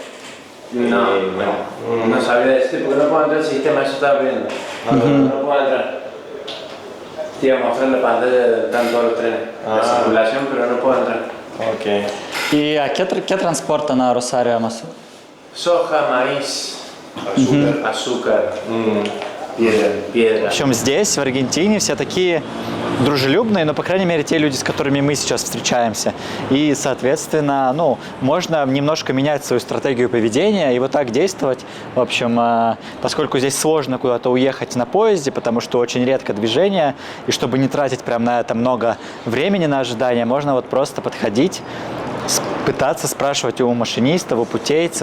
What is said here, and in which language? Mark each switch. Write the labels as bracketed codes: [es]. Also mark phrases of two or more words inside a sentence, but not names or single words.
[es] No sabía decir porque no puedo entrar el sistema, eso estaba viendo. No puedo entrar. Te iba a mostrar la pantalla de están todos los trenes, la circulación, pero no puedo entrar. Ok. ¿Y a qué transportan a Rosario, Amazo? Soja, maíz, azúcar, [ru] В [es] piedra. [ru] общем, здесь, в Аргентине, все такие дружелюбные, но, по крайней мере, те люди, с которыми мы сейчас встречаемся. И, соответственно, ну, можно немножко менять свою стратегию поведения и вот так действовать. В общем, поскольку здесь сложно куда-то уехать на поезде, потому что очень редко движение, и чтобы не тратить прям на это много времени на ожидание, можно вот просто подходить, пытаться спрашивать у машинистов, у путейцев.